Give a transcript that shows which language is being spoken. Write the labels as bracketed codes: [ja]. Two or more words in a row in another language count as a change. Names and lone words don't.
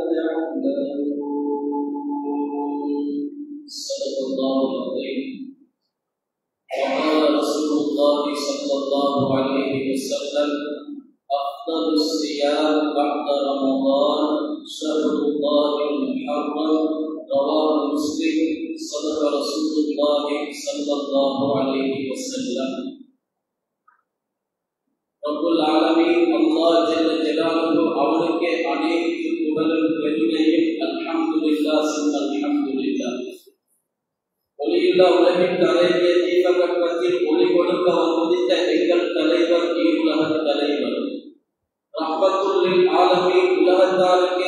[ar] تعملون صدق الله العظيم وقال رسول الله صلى الله عليه وسلم أفضل الصيام بعد رمضان شهر الله المحرم رواه مسلم صدق رسول الله صلى الله عليه وسلم رب العالمين الله جل جلاله [ta] அவனுக்கு அனைத்து புகழும் பெருமையும் [ar] الحمد لله ثم الحمد لله [ta] ஒளியில்லா உலகின் தலைவிய தீபகற்பத்தில் ஒளி கொடுக்க வந்துதித்த எங்கள் தலைவர் உலகத் தலைவர் [ar] رحمة للعالمين [ta] உலகத்தாருக்கே